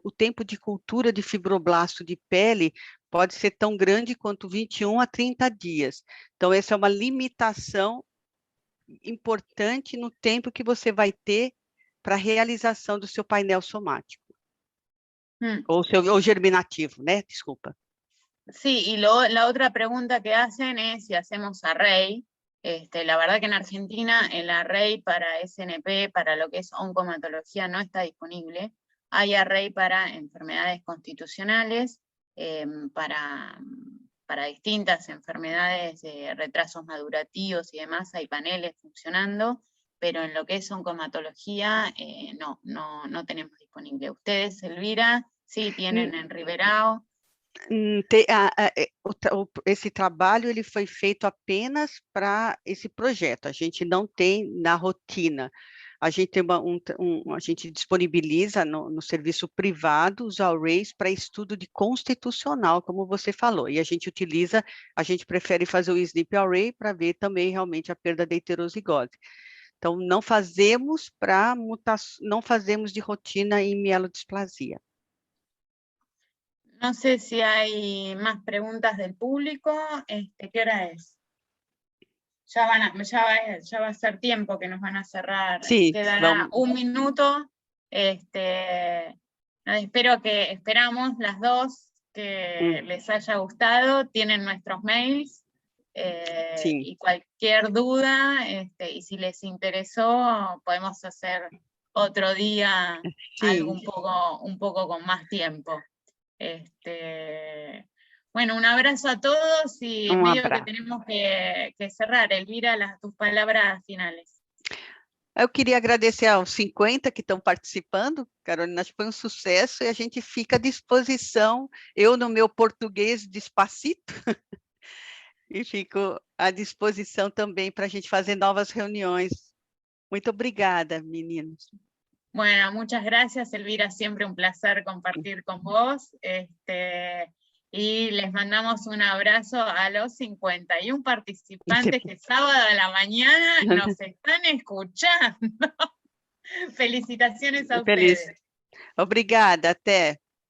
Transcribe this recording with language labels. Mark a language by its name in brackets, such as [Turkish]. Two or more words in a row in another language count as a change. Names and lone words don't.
[Portuguese] O tempo de cultura de fibroblasto de pele pode ser tão grande quanto 21 a 30 dias. Então, essa é uma limitação importante no tempo que você vai ter para a realização do seu painel somático. O germinativo, né? Desculpa. [Spanish] Sí, y la otra pregunta que hacen es si hacemos array. La verdad que en Argentina el array para SNP, para lo que es oncomatología, no está disponible. Hay array para enfermedades constitucionales, para distintas enfermedades, retrasos madurativos y demás, hay paneles funcionando, pero en lo que es oncomatología no tenemos disponible. ¿Ustedes, Elvira? Sí, tienen en Ribeirão. [Portuguese] Esse trabalho ele foi feito apenas para esse projeto, a gente não tem na rotina. A gente tem a gente disponibiliza no serviço privado os arrays para estudo de constitucional, como você falou, e a gente prefere fazer o SNP array para ver também realmente a perda da heterozigose. Então, não fazemos não fazemos de rotina em mielodisplasia. [Spanish] No sé si hay más preguntas del público. ¿Qué hora es? Ya va a ser tiempo que nos van a cerrar. Sí, quedará un minuto. Esperamos las dos que les haya gustado. Tienen nuestros mails. Y cualquier duda, y si les interesó, podemos hacer otro día algo un poco con más tiempo. Bueno, un abrazo a todos y medio que tenemos que cerrar. Elvira, tus palabras finales. [Portuguese] Eu queria agradecer aos 50 que estão participando, Carolina, acho que foi um sucesso e a gente fica à disposição, eu no meu português despacito, e fico à disposição também para a gente fazer novas reuniões. Muito obrigada, meninos. [Spanish] Bueno, muchas gracias, Elvira, siempre un placer compartir con vos. Y les mandamos un abrazo a los 51 participantes que sábado a la mañana nos están escuchando. Felicitaciones a Feliz. ustedes. [Portuguese] Obrigada, até.